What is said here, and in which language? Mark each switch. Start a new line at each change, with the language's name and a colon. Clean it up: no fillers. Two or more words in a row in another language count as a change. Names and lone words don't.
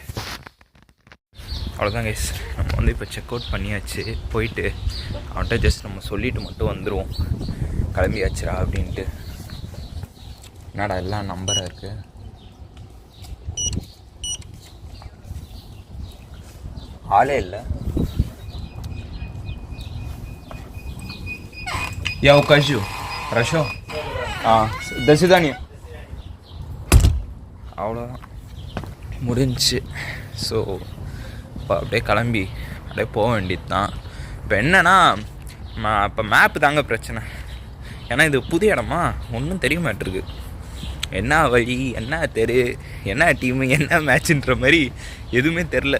Tamil: அவ்வளோதான் கைஸ், நம்ம வந்து இப்போ
English: check out
Tamil: பண்ணியாச்சு. போயிட்டு அவன்கிட்ட ஜஸ்ட் நம்ம சொல்லிவிட்டு மட்டும் வந்துடுவோம், கிளம்பியாச்சுரா அப்படின்ட்டு. என்னடா எல்லாம் நம்பராக இருக்குது. ஆளே இல்லை.
Russian: Я укажу. Хорошо? До свидания.
Tamil: அவ்வளோதான் முடிஞ்சிச்சு. ஸோ இப்போ அப்படியே கிளம்பி அப்படியே போக வேண்டியது தான். இப்போ என்னன்னா, இப்போ மேப்பு தாங்க பிரச்சனை. ஏன்னா இது புது இடமா, ஒன்றும் தெரிய மாட்டிருக்கு. என்ன வழி, என்ன தெரு, என்ன டீமு, என்ன மேட்சுன்ற மாதிரி எதுவுமே தெரில.